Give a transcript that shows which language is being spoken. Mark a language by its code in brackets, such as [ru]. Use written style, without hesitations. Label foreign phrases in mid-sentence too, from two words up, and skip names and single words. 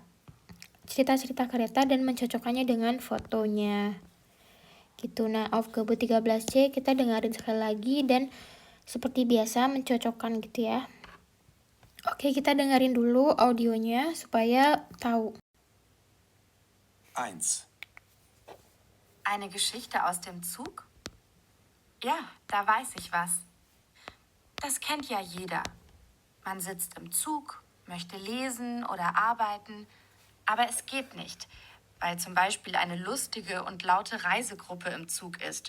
[id] Cerita-cerita kereta dan mencocokkannya dengan fotonya. Gitu. Nah, Aufgabe 13C kita dengerin sekali lagi dan seperti biasa mencocokkan gitu ya. Oke, kita dengerin dulu audionya supaya tahu. 1. [de] Eine Geschichte aus dem Zug? Ja, da weiß ich was. Das kennt ja jeder. Man sitzt im Zug, möchte lesen oder arbeiten, aber es geht nicht, weil zum Beispiel eine lustige und laute Reisegruppe im Zug ist.